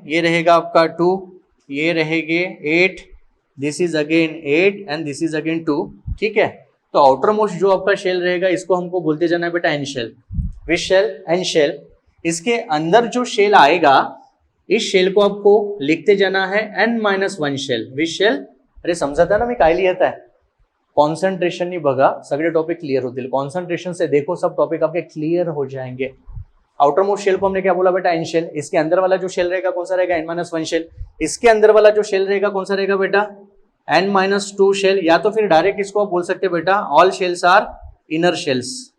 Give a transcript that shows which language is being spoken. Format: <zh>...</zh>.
<hi>ये रहेगा आपका 2, ये रहेंगे 8,</hi> <en>this is again 8 and this is again 2,</en> <hi>ठीक है. तो आउटर मोस्ट जो आपका शेल रहेगा, इसको हमको बोलते जाना है बेटा एन शेल. विच शेल? N shell. इसके अंदर जो शेल आएगा, इस शेल को आपको लिखते जाना है n-1 शेल.</hi> <en>Which shell?</en> <mr>अरे समजता ना मी काय लिहित आहे? कॉन्सन्ट्रेशन बघा, सगळे टॉपिक क्लियर होतील.</mr> <hi>कॉन्सन्ट्रेशन से देखो, सब टॉपिक आपके क्लियर हो जाएंगे. आउटर मोस्ट शेल को हमने क्या बोला बेटा? N shell. इसके अंदर वाला जो शेल रहेगा कौन सा रहेगा? n-1 shell. इसके अंदर वाला जो शेल रहेगा कौन सा रहेगा बेटा? n-2 shell. या तो फिर डायरेक्ट इसको आप बोल सकते हैं बेटा all shells our inner shells.</hi>